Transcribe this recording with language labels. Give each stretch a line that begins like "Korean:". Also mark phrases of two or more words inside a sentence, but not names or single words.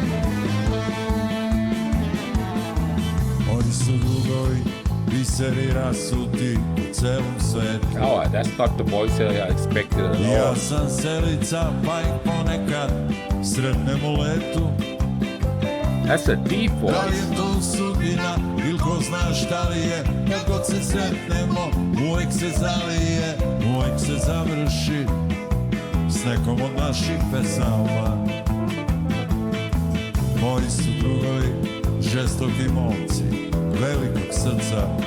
Serbian: Moji drugovi, biseri rasuti u celom svetu.
English: Oh, that's not the voice I expected at
Serbian: Ja
English: all.
Serbian: sam selica, pa ih ponekad sretnem u letu.
English: That's a deep
Serbian: Da li
English: voice.
Serbian: je to sudbina, ili ko zna šta li je? Kad god se sretnemo, uvek se zalije, uvek se završi s nekom od naših pesama. Moji su drugovi, žestoki momci, velikog srca.